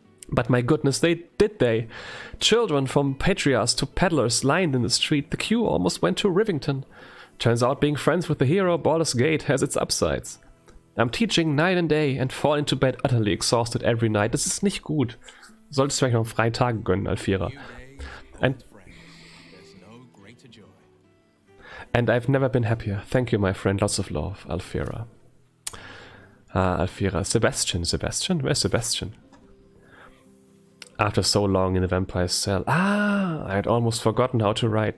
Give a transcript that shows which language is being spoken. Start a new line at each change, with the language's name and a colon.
English: But my goodness, they. Children from patriarchs to peddlers lined in the street. The queue almost went to Rivington. Turns out being friends with the hero Baldur's Gate has its upsides. I'm teaching night and day and fall into bed utterly exhausted every night.
German: Das ist nicht gut. Solltest du vielleicht noch einen freien Tag gönnen, Alfira.
English: And I've never been happier. Thank you, my friend. Lots of love, Alfira. Alfira. Sebastian. Where's Sebastian? After so long in the vampire's cell. I had almost forgotten how to write.